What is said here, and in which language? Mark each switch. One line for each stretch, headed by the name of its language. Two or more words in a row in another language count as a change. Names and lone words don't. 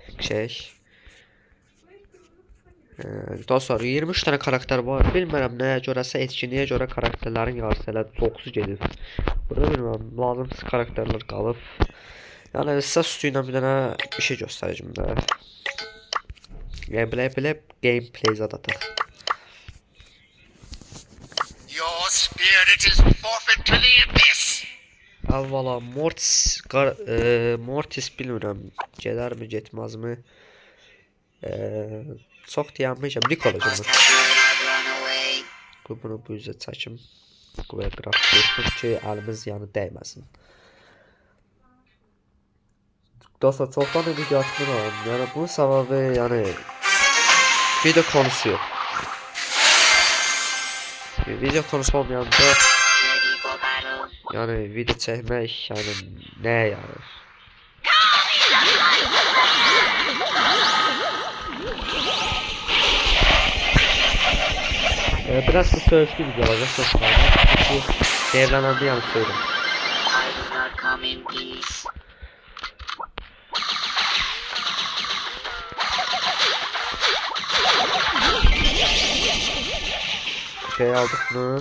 Turkish: Dostlar 23 tane karakter var.
Azerbaijani: Bilmirəm nəyə görəsə etkinliyə görə karakterlərin yarısı elə çoxsu gedir. Burada bilmirəm, lazımsız karakterlər qalıb. Yəni sizə üstüylə bir dənə bir şey göstərəcəm də. Gameplay zad ataq.
English: Your spirit is forfeit to the abyss.
Azerbaijani: Əvvəla Mortis bilmirəm, gedərmi, getməzmi? Çox deyəməyəcəm, Nik olacaq. Bunu bu üzə çəkim. Qoya qıraq qoysun ki, əlimiz yəni dəyməsin. Dostlar, çoxdan da video atmıram. Yəni bunun səbəbi, yəni video konusu yox. Video konusu olmayanda yəni video çəkmək yəni nəyə yarar?
Turkish: Biraz da söyleşli video olacak dostlar. Çünkü devrananda yanlış söyledim. Şey aldık mı?